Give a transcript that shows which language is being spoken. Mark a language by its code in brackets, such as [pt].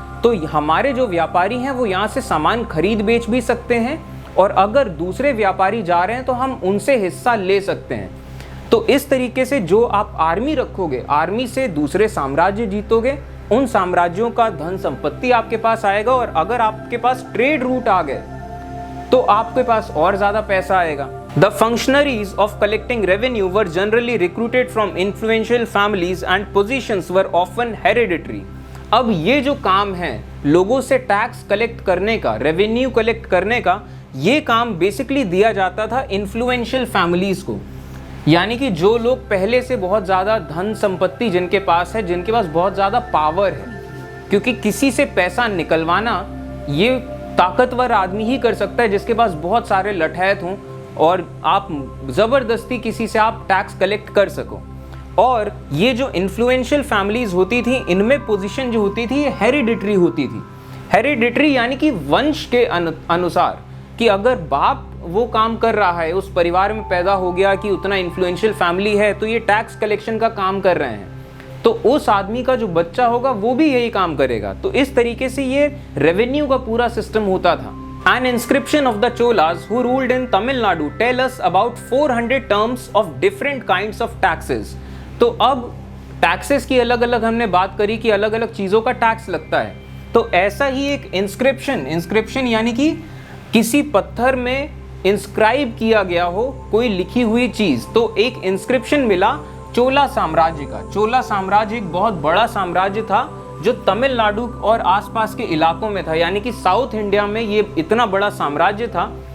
[hi] तो हमारे जो व्यापारी हैं वो यहाँ से सामान खरीद बेच भी सकते हैं, और अगर दूसरे व्यापारी जा रहे हैं तो हम उनसे हिस्सा ले सकते हैं। तो इस तरीके से जो आप आर्मी रखोगे, आर्मी से दूसरे साम्राज्य जीतोगे, उन साम्राज्यों का धन संपत्ति आपके पास आएगा, और अगर आपके पास ट्रेड रूट आ गए तो आपके पास और ज्यादा पैसा आएगा। [en] The functionaries of collecting revenue were generally recruited from influential families and positions were often hereditary। [hi] अब ये जो काम है लोगों से टैक्स कलेक्ट करने का, रेवेन्यू कलेक्ट करने का, ये काम बेसिकली दिया जाता था इन्फ्लुएंशियल फैमिलीज को, यानी कि जो लोग पहले से बहुत ज़्यादा धन संपत्ति जिनके पास है, जिनके पास बहुत ज़्यादा पावर है। क्योंकि किसी से पैसा निकलवाना ये ताकतवर आदमी ही कर सकता है जिसके पास बहुत सारे लठैत हों और आप ज़बरदस्ती किसी से आप टैक्स कलेक्ट कर सको। और ये जो इन्फ्लुएंशियल फैमिलीज होती थी, इनमें पोजीशन जो होती थी ये हेरिडिटरी होती थी। हेरिडिटरी यानी कि वंश के अनुसार, कि अगर बाप वो काम कर रहा है, उस परिवार में पैदा हो गया कि उतना इन्फ्लुएंशियल फैमिली है तो ये टैक्स कलेक्शन का काम कर रहे हैं, तो उस आदमी का जो बच्चा होगा वो भी यही काम करेगा। तो इस तरीके से ये रेवेन्यू का पूरा सिस्टम होता था। [en] An inscription of the Cholas who ruled in Tamil Nadu tell us about 400 terms of different kinds of taxes। [hi] तो अब टैक्सेस की अलग अलग हमने बात करी कि अलग अलग चीज़ों का टैक्स लगता है, तो ऐसा ही एक इंस्क्रिप्शन यानी कि किसी पत्थर में इंस्क्राइब किया गया हो कोई लिखी हुई चीज़। तो एक इंस्क्रिप्शन मिला चोला साम्राज्य का। चोला साम्राज्य एक बहुत बड़ा साम्राज्य था जो तमिलनाडु और आसपास के इलाकों में था, यानी कि साउथ इंडिया में ये इतना बड़ा साम्राज्य था।